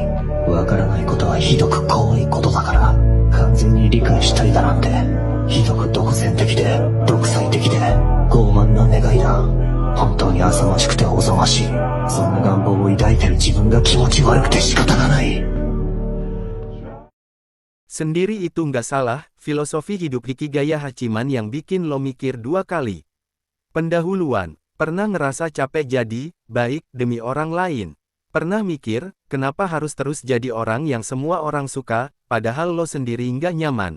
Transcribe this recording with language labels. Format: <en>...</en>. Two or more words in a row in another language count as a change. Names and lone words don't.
<ja>分からないことはひどく怖いことだから、完全に理解したいだなんて、ひどく独占的で独裁的で傲慢な願いだ。本当に浅ましくておぞましい。そんな願望を抱いてる自分が気持ち悪くて仕方がない。</ja> <id>Sendiri itu nggak salah, filosofi hidup Hikigaya Hachiman yang bikin lo mikir dua kali. Pendahuluan, pernah ngerasa capek jadi baik demi orang lain? Pernah mikir, kenapa harus terus jadi orang yang semua orang suka, padahal lo sendiri nggak nyaman?</id>